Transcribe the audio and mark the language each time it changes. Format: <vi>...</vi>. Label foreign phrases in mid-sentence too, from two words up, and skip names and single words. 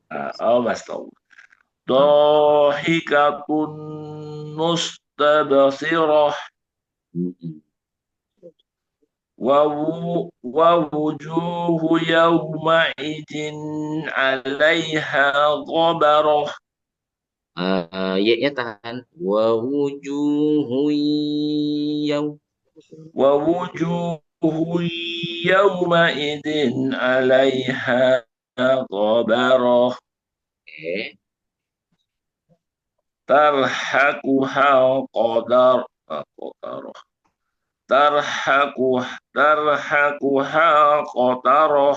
<ar>ضاحكة مستبشرة ووجوه يومئذ عليها غبرة.</ar> <id>Y-nya tahan.</id> <ar>ووجوه يوم. ووجوه يومئذ عليها غبرة</ar> <id>Oke.</id> <ar>ترهقها قترة ترهقها قترة</ar>